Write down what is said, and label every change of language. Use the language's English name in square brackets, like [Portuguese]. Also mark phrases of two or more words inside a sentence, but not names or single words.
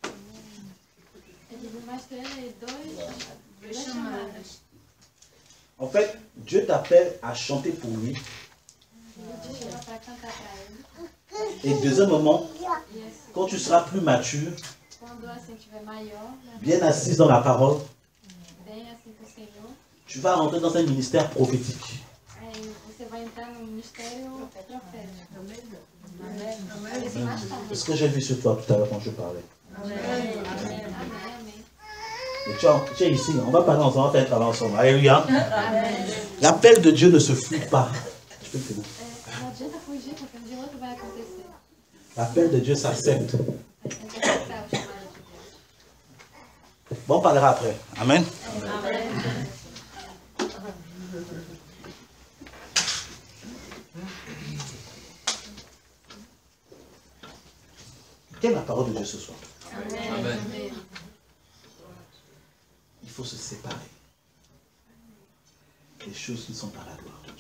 [French] En fait, Dieu t'appelle à chanter pour lui. Et deuxième moment, quand tu seras plus mature, bien assis dans la parole, Tu vas rentrer dans un ministère prophétique. [Portuguese] Aí você vai entrar no ministério profético. [French] C'est ce que j'ai vu sur toi tout à l'heure quand je parlais. [Portuguese] Amém, amém. [French] Et tu es ici, on va parler ensemble, on va faire un travail ensemble. Alléluia. L'appel de Dieu ne se fuit pas. Tu peux finir. [Portuguese] Não adianta fugir, porque um dia ou outro vai acontecer. [French] L'appel de Dieu s'accepte. [Portuguese] A gente vai aceitar o chamado de Deus. [French] Bon, on parlera après. Amen. [Portuguese] Amém. [French] Quelle est la parole de Dieu ce soir? Amen. Il faut se séparer des choses qui ne sont pas la gloire de Dieu.